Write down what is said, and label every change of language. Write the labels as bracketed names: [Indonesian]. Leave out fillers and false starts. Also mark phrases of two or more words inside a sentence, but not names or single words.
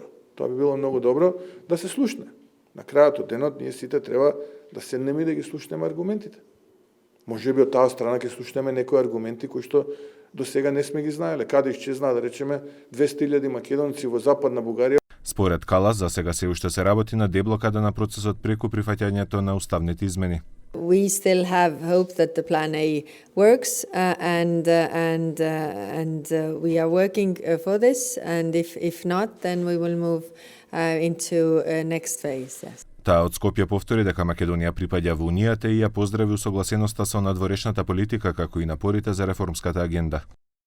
[Macedonian] Тоа би било многу добро да се слушне. На крајот од денот ние сите треба да седнеме и да ги слушнеме аргументите. Може би од таа страна ќе слушнеме некои аргументи кои што до сега не сме ги знаеле. Каде исчезна, да речеме, 200.000 македонци во западна Бугарија. Според Калас, за сега се уште се работи на деблокада на процесот преку прифаќањето на уставните измени. [English] We still have hope that the Plan A works, and we are working for this. And if not, then we will move into next phase. Yes. [Macedonian] Таа од Скопје повтори дека Македонија припаѓа во унијата и ја поздрави усогласеноста со надворешната политика како и напорите за реформската агенда.